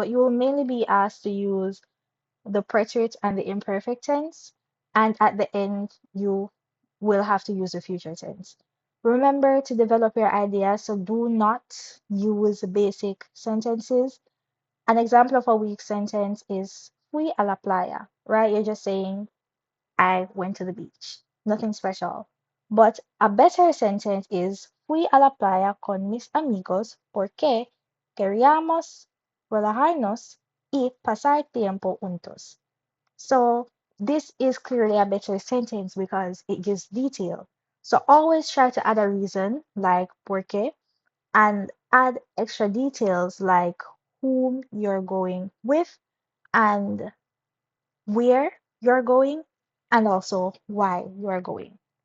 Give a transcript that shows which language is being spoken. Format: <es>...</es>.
<en>But you will mainly be asked to use the preterite and the imperfect tense, and at the end, you will have to use the future tense. Remember to develop your ideas, so do not use basic sentences. An example of a weak sentence is</en> <es>fui a la playa,</es> <en>right? You're just saying, I went to the beach. Nothing special. But a better sentence is</en> <es>fui a la playa con mis amigos porque queríamos relajarnos y pasar tiempo juntos.</es> <en>So this is clearly a better sentence because it gives detail. So always try to add a reason like porque and add extra details like whom you're going with and where you're going and also why you're going.</en>